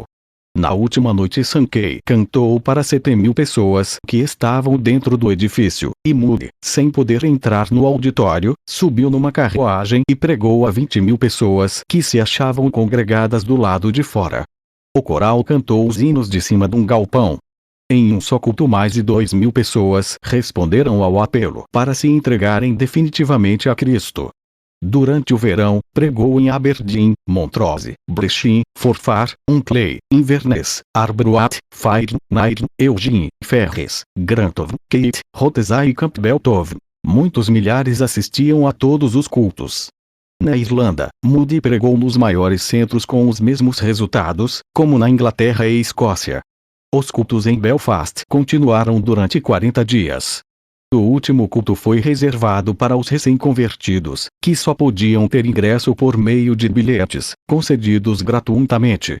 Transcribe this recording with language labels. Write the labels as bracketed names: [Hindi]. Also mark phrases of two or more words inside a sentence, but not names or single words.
[Portuguese] Na última noite Sankey cantou para 7.000 pessoas que estavam dentro do edifício, e Moody, sem poder entrar no auditório, subiu numa carruagem e pregou a 20.000 pessoas que se achavam congregadas do lado de fora. O coral cantou os hinos de cima de um galpão. Em um só culto mais de 2.000 pessoas responderam ao apelo para se entregarem definitivamente a Cristo. Durante o verão, pregou em Aberdeen, Montrose, Brechin, Forfar, Unclay, Inverness, Arbroath, Fire, Nairn, Eugene, Ferres, Grantown, Kate, Rothesay e Campbelltown. Muitos milhares assistiam a todos os cultos. Na Irlanda, Moody pregou nos maiores centros com os mesmos resultados, como na Inglaterra e Escócia. Os cultos em Belfast continuaram durante 40 dias. O último culto foi reservado para os recém-convertidos, que só podiam ter ingresso por meio de bilhetes, concedidos gratuitamente.